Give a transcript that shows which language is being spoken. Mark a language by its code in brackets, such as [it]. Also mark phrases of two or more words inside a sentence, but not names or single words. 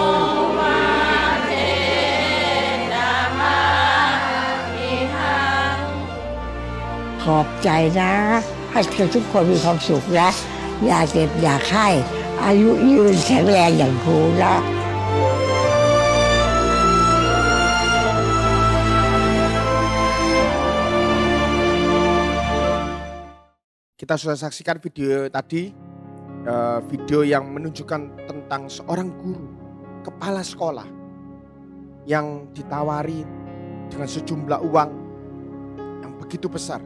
[th] ขอบใจ นะ ให้ทุกคนมีความสุขนะอย่าเจ็บอย่าไข้อายุยืนแข็งแรงอย่างครูนะ [id] Kita sudah saksikan video tadi, video yang menunjukkan tentang seorang guru, kepala sekolah yang ditawari dengan sejumlah uang yang begitu besar.